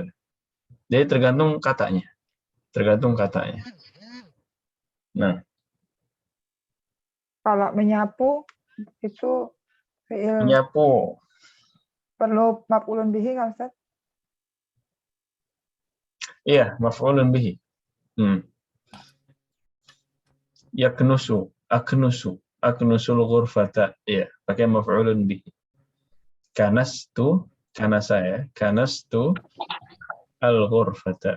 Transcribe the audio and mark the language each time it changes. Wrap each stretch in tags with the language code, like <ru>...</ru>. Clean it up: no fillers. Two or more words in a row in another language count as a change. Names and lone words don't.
<id>Jadi tergantung katanya. Nah. Kalau menyapu itu menyapu perlu</id> <ar>مفعول به</ar> <id>nggak, Ustaz?</id> <ar>Iya, مفعول به. يكنس، أكنس الغرفة.</ar> <id>Iya, pakai</id> <ar>مفعول به. كنست الغرفة.</ar>